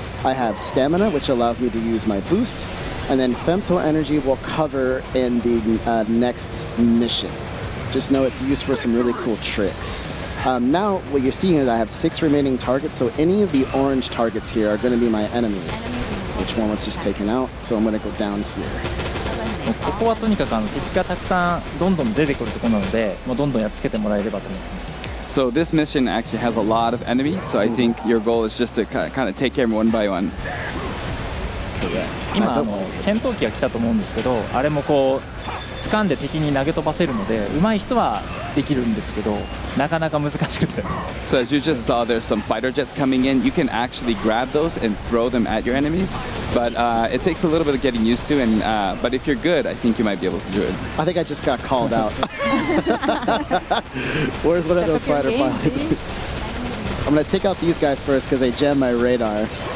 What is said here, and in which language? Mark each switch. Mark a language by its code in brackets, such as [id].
[en] I have stamina, which allows me to use my boost. And then femto energy will cover in the next mission. Just know it's used for some really cool tricks. Now, what you're seeing is I have 6 remaining targets, so any of the orange targets here are going to be my enemies. Which one was just taken out, so I'm going to go down here. [ja] ここはとにかく敵がたくさんどんどん出てくるところなので、もうどんどんやっつけてもらえればと思います。 [en] So this mission actually has a lot of enemies, so I think your goal is just to kind of take care of them one by one. [ja] 今戦闘機が来たと思うんですけど、あれもこう掴んで敵に投げ飛ばせるので、上手い人はできるんですけど、なかなか難しくて。 [en] So as you just saw, there's some fighter jets coming in. You can actually grab those and throw them at your enemies, but it takes a little bit of getting used to. And but if you're good, I think you might be able to do it. I think I just got called out. Where's one of those fighter pilots? I'm going to take out these guys first because they jam my radar.